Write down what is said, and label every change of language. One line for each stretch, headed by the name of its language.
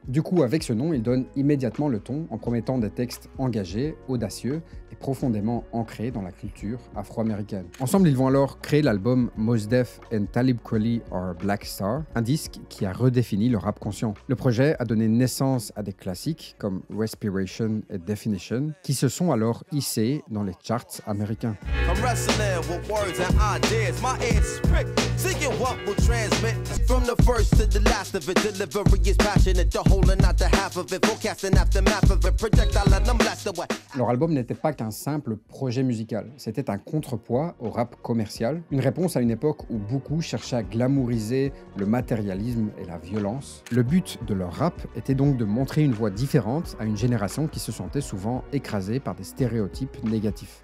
French: Du coup, avec ce nom, il donne immédiatement le ton en promettant des textes engagés, audacieux et profondément ancrés dans la culture afro-américaine. Ensemble, ils vont alors créer l'album Mos Def and Talib Kweli are Black Star, un disque qui a redéfini le rap conscient. Le projet a donné naissance à des classiques comme Respiration et Definition Definition, qui se sont alors hissés dans les charts américains.
English: I'm wrestling with words and ideas. My ears is pricked, seeking what will transmit from the first to the last of it. Delivery is passionate, you're holding out the half of it, forecasting aftermath of it. Projectile and I'm blessed away.
French: Leur album n'était pas qu'un simple projet musical, c'était un contrepoids au rap commercial, une réponse à une époque où beaucoup cherchaient à glamouriser le matérialisme et la violence. Le but de leur rap était donc de montrer une voix différente à une génération qui se sentait souvent écrasée par des stéréotypes négatifs.